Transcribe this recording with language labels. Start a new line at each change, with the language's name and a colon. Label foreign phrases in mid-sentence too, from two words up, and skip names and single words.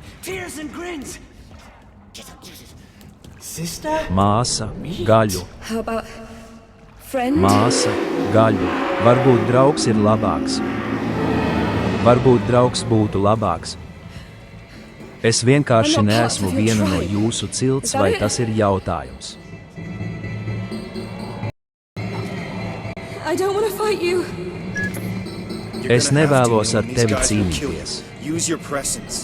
English: tears and grins. Sister?
Latvian: Māsa, gaļu,
English: How about friend?
Latvian: māsa, gaļu. Varbūt draugs ir labāks. Varbūt draugs būtu labāks. Es vienkārši neesmu viena no jūsu cilts, vai tas ir jautājums?
English: I don't want to fight you.
Latvian: Es nevēlos ar tevi cīnīties.
English: Use your presence.